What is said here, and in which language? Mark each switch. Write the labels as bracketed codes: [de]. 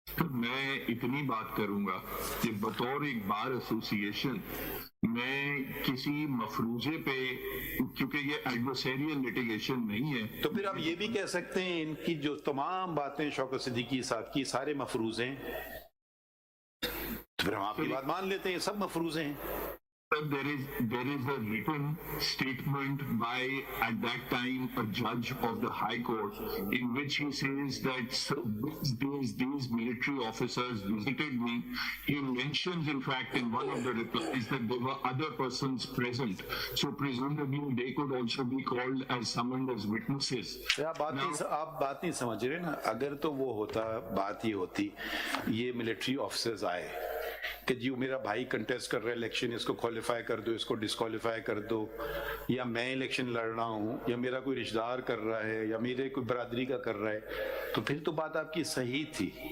[ur] میں اتنی بات کروں گا کہ بطور ایک بار ایسوسیشن میں کسی مفروضے پہ، کیونکہ یہ ایڈورسریل لٹیگیشن نہیں ہے، تو پھر آپ یہ بھی کہہ سکتے ہیں ان کی جو تمام باتیں شوکت صدیقی صاحب کی سارے مفروضے ہیں، تو پھر ہم آپ کی بات مان لیتے ہیں، سب مفروضے ہیں. [en] there is a written statement by at that time a judge of the High Court in which he says that these military officers visited me. He mentions in fact in one of the replies that there were other persons present, so presumably they could also be called as summoned as witnesses. [ur] آپ بات نہیں سمجھ رہے نا. اگر تو وہ ہوتا، بات یہ ہوتی یہ ملٹری آفیسرز آئے کہ جی میرا بھائی کنٹیسٹ کر رہا ہے الیکشن، اس کو کوالیفائی کر دو، اس کو ڈسکوالیفائی کر دو، یا میں الیکشن لڑ رہا ہوں، یا میرا کوئی رشتہ دار کر رہا ہے، یا میرے کوئی برادری کا کر رہا ہے، تو پھر تو بات آپ کی صحیح تھی.